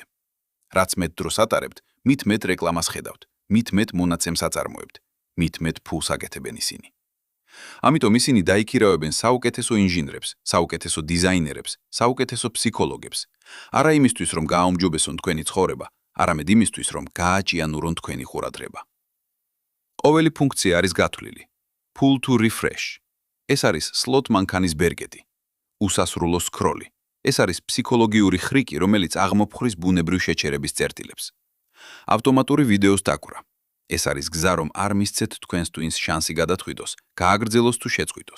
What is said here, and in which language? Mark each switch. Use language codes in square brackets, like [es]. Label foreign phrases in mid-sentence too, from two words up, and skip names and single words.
[ka] რაც მეტ დროს ატარებთ, მით მეტ რეკლამას ხედავთ, მით მეტ მონაცემს აწარმოებთ, მით მეტ ფულს აკეთებენ ისინი. ამიტომ ისინი დაიქირავებენ საუკეთესო ინჟინრებს, საუკეთესო დიზაინერებს, საუკეთესო ფსიქოლოგებს, არა იმისთვის, რომ გააუმჯობესონ თქვენი ცხოვრება, არამედ იმისთვის, რომ გააჭიანურონ თქვენი ყურადღება. ყოველი ფუნქცია არის გათვლილი. [en] Pull to refresh. [ka] ეს არის slot მანქანის ბერგედი. უსასრულო სქროლი. ეს არის ფსიქოლოგიური ხრიკი, რომელიც აღმოფხრის ბუნებრივ შეჩერების წერტილებს. ავტომატური ვიდეოს დაკვრა. ეს არის გზა, რომ არ მისცეთ თქვენს ტვინს შანსი გადაწყვიტოს, გააგრძელოს თუ შეწყვიტოს.